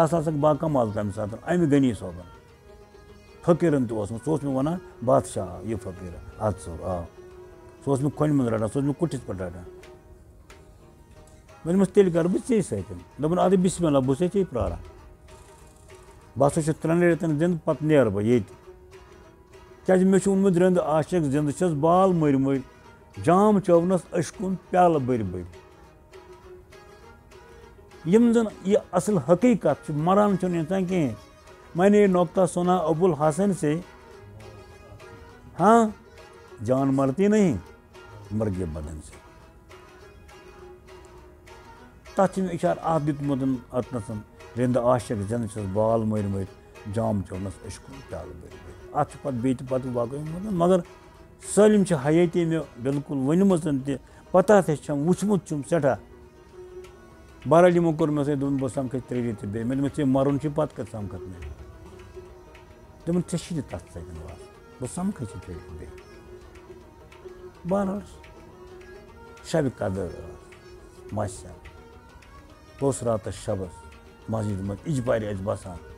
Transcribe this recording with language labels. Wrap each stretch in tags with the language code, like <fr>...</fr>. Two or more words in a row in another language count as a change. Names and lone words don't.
<ks>ہسا آسکھ باکمال تمہِ ساتہٕ امہِ غنی صٲبن فقیٖرن تہِ اوسمُت سُہ اوس مےٚ ونان بادشاہ یہِ فقیٖر عادٕ صٲب آ سُہ اوس مےٚ کھۄنہِ منٛز رٹان سُہ اوس مےٚ کُٹھِس پٮ۪ٹھ رٹان مےٚ دوٚپمَس تیٚلہِ کرٕ بہٕ ژے سۭتۍ دوٚپُن اَدٕ بِسمہِ اللہ بہٕ چھُسے ژے پرٛاران بہٕ ہسا چھُس 3 رٮ۪تن زِنٛدٕ پتہٕ نیرٕ بہٕ ییٚتہِ کیٛازِ مےٚ چھُ اوٚنمُت رِنٛدٕ عاشق زِنٛدٕ چھس بال مٔرۍ مٔرۍ جام چوونس أچھ کُن پیالہٕ بٔرۍ بٔرۍ یِم زن یہِ اصل حقیٖقت چھُ مران چھُنہٕ اِنسان کِہینۍ</ks> <ur>میں نے یہ نۄقطہ سُنا ابوالحسن سے ہاں جان مرتی نہیں مرگے بدن سے</ur> <ks>تتھ چھُ مےٚ اِشارٕ اکھ دیُتمُت اتنس رِنٛدٕ عاشق زِنٛدٕ چھس بال مٔرۍ مٔرۍ جام چوونس أچھ کُن پیالہٕ بٔرۍ بٔرۍ اتھ چھُ پتہٕ بیٚیہِ تہِ پتہٕ باقٕے مگر سٲلِم چھِ حیٲتی مےٚ بِلکُل ؤنمٕژ تہِ پتہ تہِ چھم وٕچھمُت چھُم سٮ۪ٹھاہ بہرحال یِمو کوٚر مےٚ سۭتۍ دوٚپُن بہٕ سمکھے 3 رٮ۪تھ بیٚیہِ مےٚ دوٚپمَس ژےٚ مرُن چھُے پتہٕ کتہِ سمکھکھ مےٚ دوٚپُن ژےٚ چھُے نہٕ تتھ سۭتۍ واسطہٕ بہٕ سمکھے ژےٚ 3 رٮ۪تھ بیٚیہِ بہرحال شبِ قدر ٲس ماشاء اللہ بہٕ اوسُس راتس شبس مسجد منٛز اِجبارِ ٲسۍ بسان</ks>